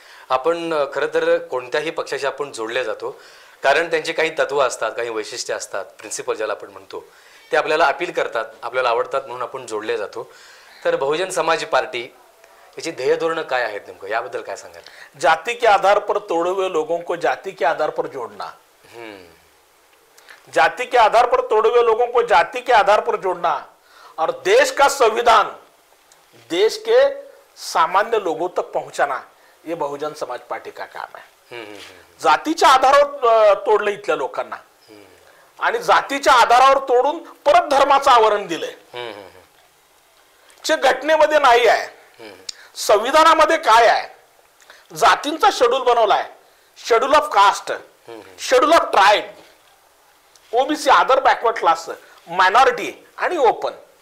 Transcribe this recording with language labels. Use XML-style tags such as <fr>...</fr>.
<mr>आपण खरं तर कोणत्याही पक्षाशी आपण जोडले जातो कारण त्यांची काही तत्व असतात, काही वैशिष्ट्ये असतात, प्रिन्सिपल ज्याला आपण म्हणतो, ते आपल्याला अपील करतात, आपल्याला आवडतात म्हणून आपण जोडले जातो. तर बहुजन समाज पार्टी याची ध्येय धोरणं काय आहेत नेमकं, याबद्दल काय सांगाल?</mr> <hi>जाति के आधार पर तोड़े हुए लोगों को जाति के आधार पर जोड़ना, जाति के आधार पर तोड़े हुए लोगों को जाति के आधार पर जोड़ना और देश का संविधान देश के सामान्य लोगों तक पहुंचाना, ये बहुजन समाज पार्टी का काम आहे.</hi> <mr>जातीच्या आधारावर तोडलं इथल्या लोकांना आणि जातीच्या आधारावर तोडून परत धर्माचं आवरण दिलंय, जे घटनेमध्ये नाही आहे. संविधानामध्ये काय आहे? जातींचा शेड्यूल बनवलाय, schedule of caste, schedule of tribe, OBC, other backward class, minority आणि ओपन.</mr>